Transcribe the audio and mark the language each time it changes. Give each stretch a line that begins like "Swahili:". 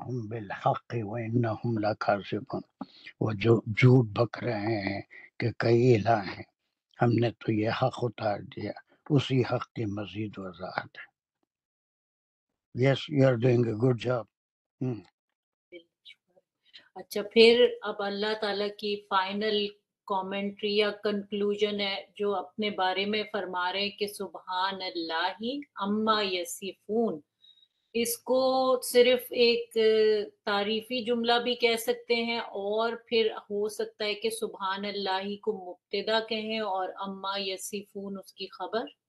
Arabic: بِالْحَقِّ وَإِنَّهُمْ لَكَاذِبُونَ،
Urdu: وہ جو جھوٹ بک رہے ہیں کہ کئی الہ ہیں، ہم نے تو یہ حق اتار دیا، اسی حق کی مزید وضاحت ہے۔
English: Yes, you are doing a good job.
Urdu: اچھا پھر اب اللہ تعالیٰ کی فائنل کامنٹری یا کنکلوژن ہے جو اپنے بارے میں فرما رہے ہیں کہ سبحان اللہ اما یصفون. اس کو صرف ایک تعریفی جملہ بھی کہہ سکتے ہیں اور پھر ہو سکتا ہے کہ سبحان اللہ کو مبتدا کہیں اور اما یصفون اس کی خبر.